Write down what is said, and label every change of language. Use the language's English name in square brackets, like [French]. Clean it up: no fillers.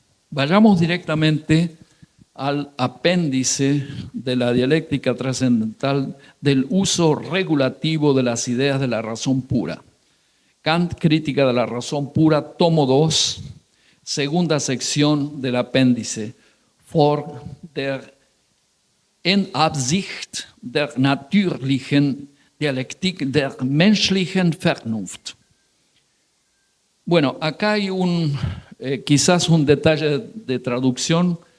[Spanish] Vayamos directamente al apéndice de la dialéctica trascendental del uso regulativo de las ideas de la razón pura. Kant, Crítica de la razón pura, tomo 2, segunda sección del apéndice. [German] Vor der Absicht der natürlichen Dialektik der menschlichen Vernunft. [Spanish] Bueno, acá hay quizás un detalle de traducción.